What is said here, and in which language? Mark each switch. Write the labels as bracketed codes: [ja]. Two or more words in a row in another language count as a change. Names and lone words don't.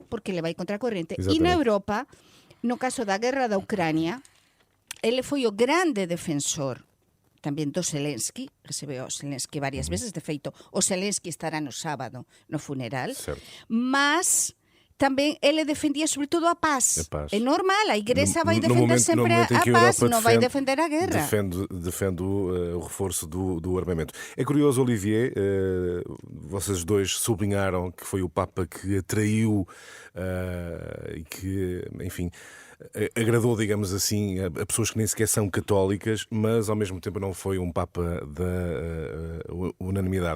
[gl] Porque le vai contra a corrente. E na Europa, no caso da guerra da Ucrania, ele foi o grande defensor tamén do Zelensky, recebeu o Zelensky varias veces, de feito, o Zelensky estará no sábado no funeral, mas tamén ele defendía sobre todo a paz. É normal, a Igrexa vai defender sempre a paz, non vai defender a guerra. [pt] Defende o reforço do armamento. É curioso, Olivier, vocês dois sublinharam que foi o Papa que atraiu e que, enfim, agradou, digamos assim, a pessoas que nem sequer são católicas, mas ao mesmo tempo não foi um Papa da unanimidade.